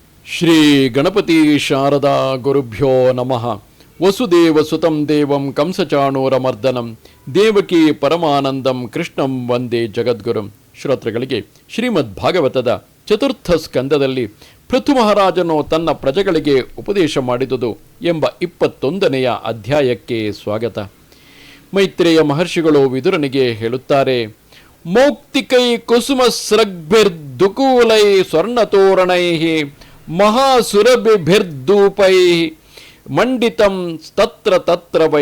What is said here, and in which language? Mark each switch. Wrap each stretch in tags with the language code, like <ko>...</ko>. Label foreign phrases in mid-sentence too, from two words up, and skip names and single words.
<sa>ಶ್ರೀ ಗಣಪತಿ ಶಾರದಾ ಗುರುಭ್ಯೋ ನಮಃ. ವಸುದೇವ ಸುತಂ ದೇವಂ ಕಂಸಚಾಣೂರಮರ್ದನಂ ದೇವಕಿ ಪರಮಾನಂದಂ ಕೃಷ್ಣಂ ವಂದೇ ಜಗದ್ಗುರುಂ.</sa> <kn>ಶ್ರೋತೃಗಳಿಗೆ ಶ್ರೀಮದ್ ಭಾಗವತದ ಚತುರ್ಥ ಸ್ಕಂದದಲ್ಲಿ ಪೃಥು ಮಹಾರಾಜನು ತನ್ನ ಪ್ರಜೆಗಳಿಗೆ ಉಪದೇಶ ಮಾಡಿದುದು ಎಂಬ 21ನೆಯ ಅಧ್ಯಾಯಕ್ಕೆ ಸ್ವಾಗತ. ಮೈತ್ರೇಯ ಮಹರ್ಷಿಗಳು ವಿದುರನಿಗೆ ಹೇಳುತ್ತಾರೆ,</kn> <sa>ಮೌಕ್ತಿಕೈ ಕುಸುಮ ಸ್ರಗ್ಭಿರ್ದುಕೂಲೈ ಸ್ವರ್ಣತೋರಣೈ ಮಹಾಸುರಭಿರ್ಧೂಪೈ ಮಂಡಿತಂ ತತ್ರ ತತ್ರ ವೈ.</sa>